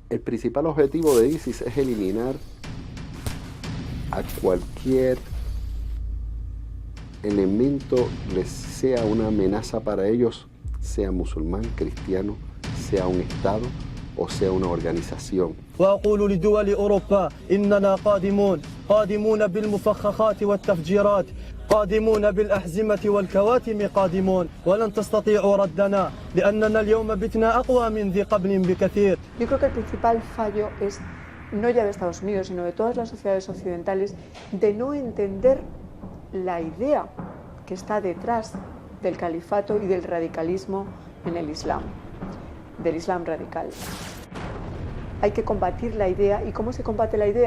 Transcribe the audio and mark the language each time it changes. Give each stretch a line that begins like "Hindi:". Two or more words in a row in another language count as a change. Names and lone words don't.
Spanish: El principal objetivo de ISIS es eliminar a cualquier elemento que sea una amenaza para ellos, sea musulmán, cristiano, sea un Estado o sea una organización.
Arabic: وأقول لدول أوروبا إننا قادمون بالمفخخات والتفجيرات قادمون بالأحزمة والكواتم قادمون ولن تستطيعوا ردنا لأننا اليوم بتنا أقوى من ذي قبل بكثير.
Spanish: Yo creo que el principal fallo es no ya de Estados Unidos, sino de todas las sociedades occidentales, de no entender la idea que está detrás del califato y del radicalismo en el Islam, del Islam radical. Hay que combatir la idea. ¿Y cómo se combate la idea?